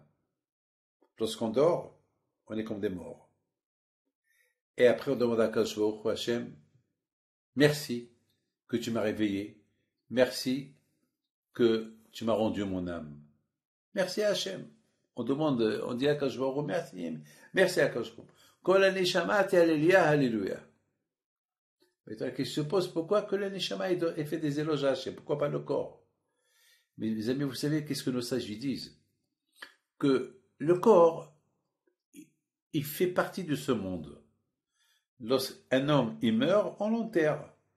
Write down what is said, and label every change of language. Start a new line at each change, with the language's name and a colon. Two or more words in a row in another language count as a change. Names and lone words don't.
French: Lorsqu'on dort, on est comme des morts. Et après, on demande à Kadosh Baruch Hu, Hachem, merci que tu m'as réveillé. Merci que tu m'as rendu mon âme. Merci à Hachem. On dit à Kadosh Baruch Hu, merci à Kadosh Baruch Hu.
Hebrew: כל הנשמה תהלל יה הללויה.
French: La question se pose, pourquoi que le neshama ait fait des éloges à Hachem? Pourquoi pas le corps? Mais mes amis, vous savez qu'est-ce que nos sages disent? Que le corps, il fait partie de ce monde. Lorsqu'un homme il meurt, on l'enterre.